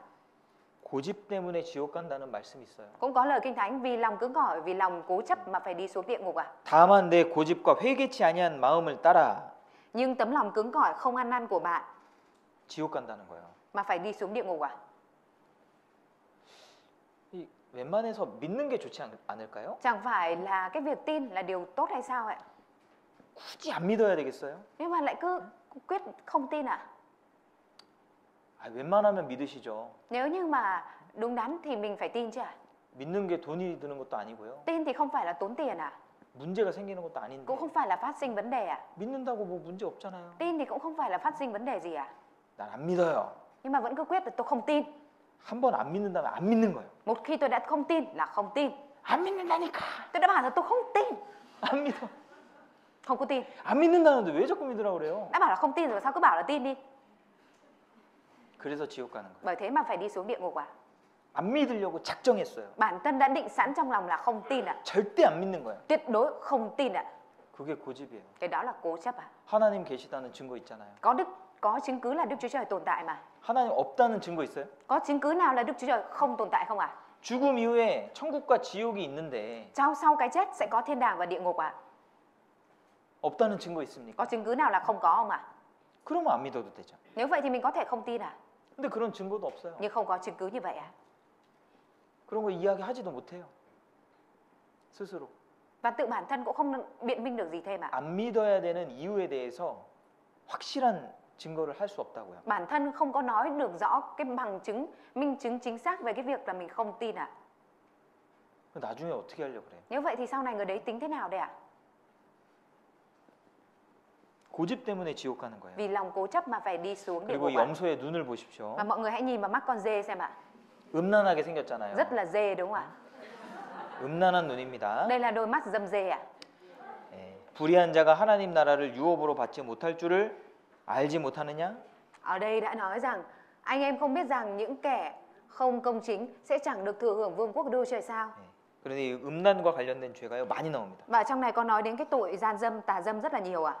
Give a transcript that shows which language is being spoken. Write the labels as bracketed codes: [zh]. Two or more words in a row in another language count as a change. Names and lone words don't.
[ko] 고집 때문에 지옥 간다는 말씀이 있어요. [vi] cũng có lời Kinh Thánh vì lòng cứng cỏi, vì lòng cố chấp mà phải đi xuống địa ngục ạ. [ko] 다만 내 고집과 회개치 아니한 마음을 따라 [vi] Nhưng tấm lòng cứng cỏi không ăn năn của bạn [ko] 지옥 간다는 거예요. [vi] mà phải đi xuống địa ngục ạ. [ko] 이 웬만해서 믿는 게 좋지 않을까요? [vi] Chẳng phải là cái việc tin là điều tốt hay sao ạ? [ko] 굳이 안 믿어야 되겠어요? [vi] Nhưng mà lại cứ quyết không tin ạ. [ko] 아, 웬만하면 믿으시죠. [vi] Nếu như mà đúng đắn thì mình phải tin chứ ạ. [ko] 믿는 게 돈이 드는 것도 아니고요. [vi] Tin thì không phải là tốn tiền ạ. [ko] 문제가 생기는 것도 아닌데 [vi] Cũng không phải là phát sinh vấn đề ạ. [ko] 믿는다고 뭐 문제 없잖아요. [vi] Tin thì cũng không phải là phát sinh vấn đề gì ạ. [ko] 난 안 믿어요. [vi] Nhưng mà vẫn cứ quyết là tôi không tin. [ko] 한 번 안 믿는다면 안 믿는 거예요. [vi] Một khi tôi đã không tin là không tin. [ko] 안 믿는다니까. [vi] Tôi đã bảo là tôi không tin. [ko] 안 믿어. [vi] Không có tin. [ko] 안 믿는다는데 왜 자꾸 믿으라고 그래요? [vi] Đã bảo là không tin rồi sao cứ bảo là tin đi. [ko] 그래서 지옥 가는 거예요. [vi] Bởi thế mà phải đi xuống địa ngục ạ. [ko] 안 믿으려고 작정했어요. [vi] Bản thân đã định sẵn trong lòng là không tin ạ. [ko] 절대 안 믿는 거예요. [vi] Tuyệt đối không tin ạ. [ko] 그게 고집이에요. [vi] Cái đó là cố chấp ạ. [ko] 하나님 계시다는 증거 있잖아요. [vi] Có chứng cứ là Đức Chúa Trời tồn tại mà. [ko] 하나님 없다는 증거 있어요? [vi] Có chứng cứ nào là Đức Chúa Trời không tồn tại không ạ? [ko] 죽음 이후에 천국과 지옥이 있는데 [vi] Sau cái chết sẽ có thiên đàng và địa ngục ạ. [ko] 없다는 증거 있습니까? [vi] Có chứng cứ nào là không có không ạ? [ko] 그러면 안 믿어도 되죠. [vi] Nếu vậy thì mình có thể không tin ạ. [ko] 근데 그런 증거도 없어요. [vi] Nhưng không có chứng cứ như vậy ạ. [ko] 그런 거 이야기하지도 못해요. 스스로. [vi] Và tự bản thân cũng không biện minh được gì thêm ạ. [ko] 안 믿어야 되는 이유에 대해서 확실한 증거를 할 수 없다고요. [vi] Bản thân không có nói được rõ cái bằng chứng, minh chứng chính xác về cái việc là mình không tin ạ. [ko] 나중에 어떻게 하려고 그래요? [vi] Nếu vậy thì sau này người đấy tính thế nào đây ạ? [ko] 고집 때문에 지옥 가는 거예요. [vi] Vì lòng cố chấp mà phải đi xuống địa [ko] 그리고 [vi] ngục ạ. [ko] 염소의 눈을 보십시오. [vi] Và mọi người hãy nhìn vào mắt con dê xem ạ. [ko] 음란하게 생겼잖아요. [vi] Rất là dê đúng không ạ? [ko] 음란한 눈입니다. [vi] Đây là đôi mắt dâm dê ạ. [ko] 예, 불의한 자가 하나님 나라를 유업으로 받지 못할 줄을 알지 못하느냐? [vi] Ở đây đã nói rằng anh em không biết rằng những kẻ không công chính sẽ chẳng được thừa hưởng vương quốc Đức Chúa Trời sao? [ko] 예, 그런데 이 음란과 관련된 죄가요 많이 나옵니다. [vi] Và trong này có nói đến cái tội gian dâm, tà dâm rất là nhiều ạ.